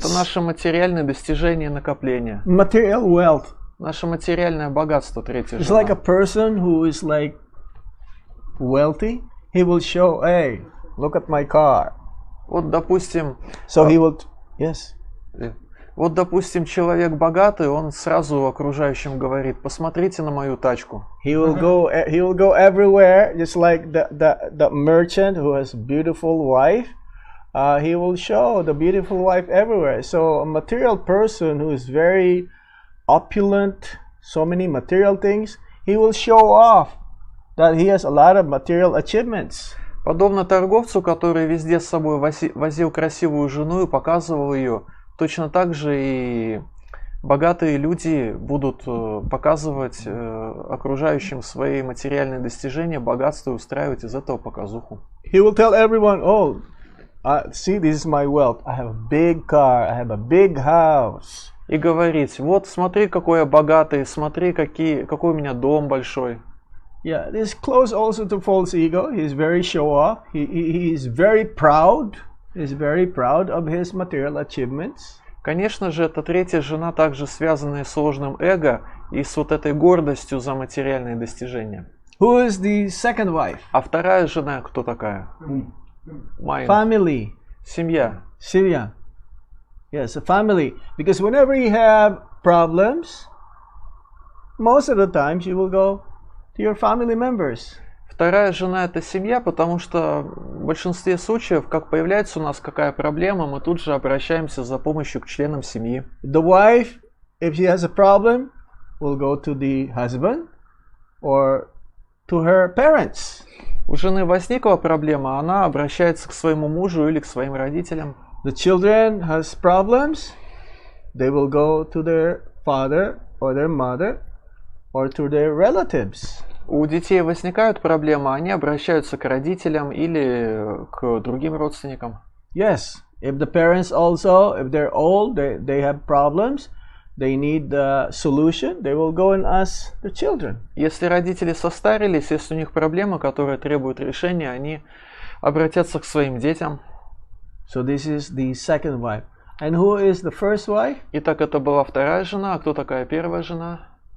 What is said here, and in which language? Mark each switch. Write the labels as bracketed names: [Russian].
[Russian] Это наши материальные достижения и накопления. [English] Material wealth. [Russian] Наше материальное богатство, третья [English] It's like a [Russian] жена. [English] person who is like wealthy. He will show, hey, look at my car. [Russian] Вот, допустим, [English] So he will, yes. [Russian] вот, допустим, человек богатый, он сразу окружающим говорит, посмотрите на мою тачку. [English] He will go everywhere, just like the merchant who has beautiful wife. He will show the beautiful wife everywhere. So a material person who is very opulent, so many material things, he will show off that he has a lot of material achievements. [Russian] Подобно торговцу, который везде с собой возил красивую жену и показывал ее, точно так же и богатые люди будут показывать окружающим свои материальные достижения, богатство и устраивать из этого показуху. [English] He will tell everyone, oh, see, this is my wealth. I have a big car, I have a big house. [Russian] И говорить, вот смотри, какой я богатый, смотри, какой у меня дом большой. [English] Yeah, this close also to false ego. He is very show off. He is very proud. He is very proud of his material achievements. [Russian] Конечно же, эта третья жена также связанная с ложным эго и с вот этой гордостью за материальные достижения. [English] Who is the second wife? [Russian] А вторая жена кто такая? Майнд. [English] Family. [Russian] Семья. [English] Syria. Yes, a family. Because whenever you have problems, most of the times you will go to your family members. [Russian] Вторая жена это семья, потому что в большинстве случаев, как появляется у нас какая проблема, мы тут же обращаемся за помощью к членам семьи. [English] The wife, if she has a problem, will go to the husband or to her parents. [Russian] У жены возникла проблема, она обращается к своему мужу или к своим родителям. [English] The children has problems, they will go to their father or their mother or to their relatives. [Russian] У детей возникают проблемы, они обращаются к родителям или к другим родственникам. [English] Yes, if the parents also, if they're old, they have problems, they need the solution, they will go and ask the children. [Russian] Если родители состарились, если у них проблемы, которые требуют решения, они обратятся к своим детям. [English] So this is the second wife. And who is the first wife? [Russian] Итак, это была вторая жена, а кто такая первая жена?